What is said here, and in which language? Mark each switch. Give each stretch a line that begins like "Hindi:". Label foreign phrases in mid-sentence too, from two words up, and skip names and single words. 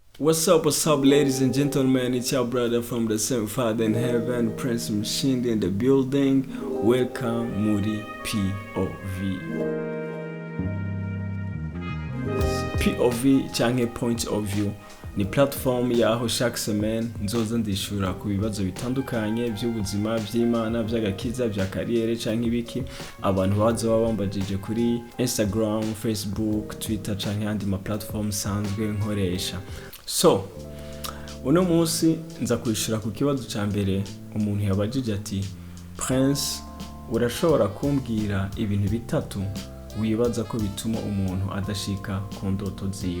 English: What's up, ladies and gentlemen? It's your brother from the same Father in heaven, Prince Mshindi in the building. Welcome,
Rundi: Muri POV. POV canke
English: point of view
Rundi: ni platform yaho chaque semaine nzoza ndishura ku bibazo bitandukanye by'ubuzima, by'Imana, by'agakiza, bya kariyere canke ibiki abantu bazo bambajije kuri Instagram, Facebook, Twitter canke andi ma platform sanzwe nkoresha. So, uno munsi nza kwishura ku kibazo ca mbere umuntu yabajije ati Prince, urashobora kumbwira ibintu bitatu wibaza ko bituma umuntu adashika ku ndoto ziwe?